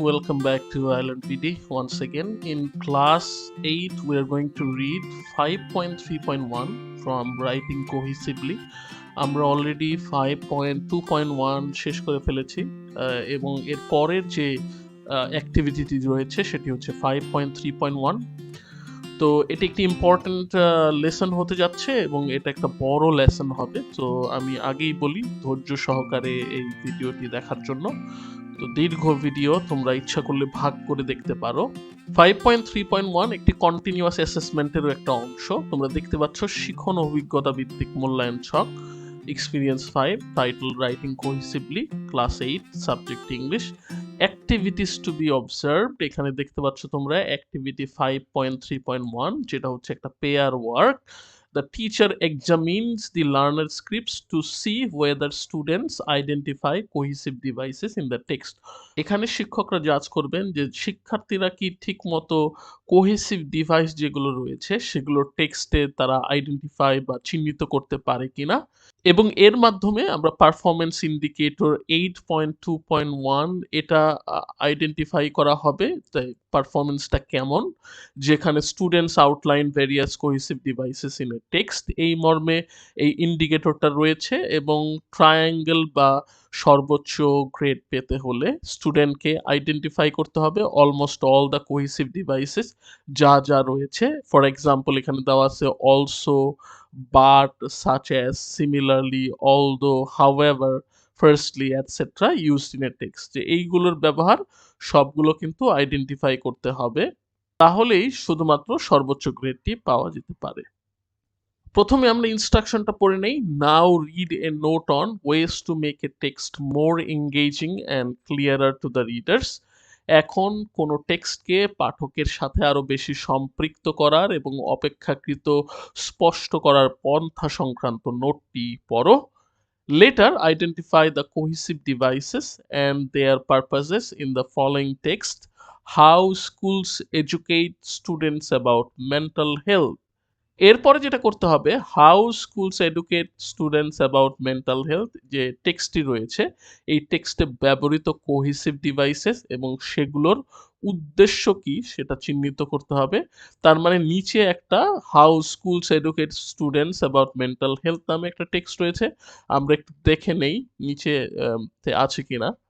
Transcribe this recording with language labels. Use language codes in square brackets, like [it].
[en] Welcome back to Island PD once again. In class 8, we are going to read 5.3.1 from Writing Cohesively. [bn] আমরা already 5.2.1 শেষ করে ফেলেছি এবং এর পরের যে অ্যাক্টিভিটিটি রয়েছে সেটি হচ্ছে 5.3.1। তো এটি একটি ইম্পর্ট্যান্ট লেসন হতে যাচ্ছে এবং এটা একটা বড় লেসন হবে। তো আমি আগেই বলি ধৈর্য সহকারে এই ভিডিওটি দেখার জন্য। তো দীর্ঘ ভিডিও তোমরা ইচ্ছা করলে ভাগ করে দেখতে পারো। 5.3.1 একটি কন্টিনিউয়াস অ্যাসেসমেন্টেরও একটা অংশ। তোমরা দেখতে পাচ্ছ শিখন অভিজ্ঞতা ভিত্তিক মূল্যায়ন ছক, experience 5, title writing কোহেসিভলি, class 8, subject English, [en] Activities to be observed. [bn] এখানে দেখতে পাচ্ছ তোমরা অ্যাক্টিভিটি 5.3.1 যেটা হচ্ছে একটা pair work. [en] The teacher examines the learner scripts to see whether students identify cohesive devices in the text. [bn] এখানে শিক্ষকরা জাজ করবেন যে শিক্ষার্থীরা কি ঠিকমতো কোহেসিভ ডিভাইস যেগুলো রয়েছে সেগুলো টেক্সটে তারা আইডেন্টিফাই বা চিহ্নিত করতে পারে কিনা, এবং এর মাধ্যমে আমরা পারফরম্যান্স ইন্ডিকেটর 8.2.1 এটা আইডেন্টিফাই করা হবে তাই পারফরম্যান্সটা কেমন, যেখানে [en] students outline various cohesive devices in a text [bn] এই মর্মে এই ইন্ডিকেটরটা রয়েছে। এবং ট্রায়াঙ্গেল বা সর্বোচ্চ গ্রেড পেতে হলে স্টুডেন্টকে আইডেন্টিফাই করতে হবে [en] almost all the cohesive devices [bn] যা যা রয়েছে। [en] for example [bn] এখানে দেওয়া আছে [en] Also, but, such as, similarly, although, however, firstly, etc. used in a text। [bn] যে এইগুলোর ব্যবহার সবগুলো কিন্তু আইডেন্টিফাই করতে হবে, তাহলেই শুধুমাত্র সর্বোচ্চ গ্রেডটি পাওয়া যেতে পারে। প্রথমে আমরা ইনস্ট্রাকশনটা পড়ে নেই। [en] Now read a note on ways to make a text more engaging and clearer to the readers. [bn] এখন কোনো টেক্সটকে পাঠকের সাথে আরো বেশি সম্পৃক্ত করার এবং অপেক্ষাকৃত স্পষ্ট করার পন্থা সংক্রান্ত নোটটি পড়ো। [en] Later, identify the cohesive devices and their purposes in the following text. How schools educate students about mental health. [bn] এরপরে যেটা করতে হবে, [en] how schools educate students about mental health, [bn] যে টেক্সটটি রয়েছে এই টেক্সটে ব্যবহৃত কোহেসিভ ডিভাইসেস এবং সেগুলোর উদ্দেশ্য কি সেটা চিহ্নিত করতে হবে। তার মানে নিচে একটা [en] how schools educate students about mental health [bn] নামে একটা টেক্সট রয়েছে, আমরা একটু দেখে নেই নিচে আছে কিনা।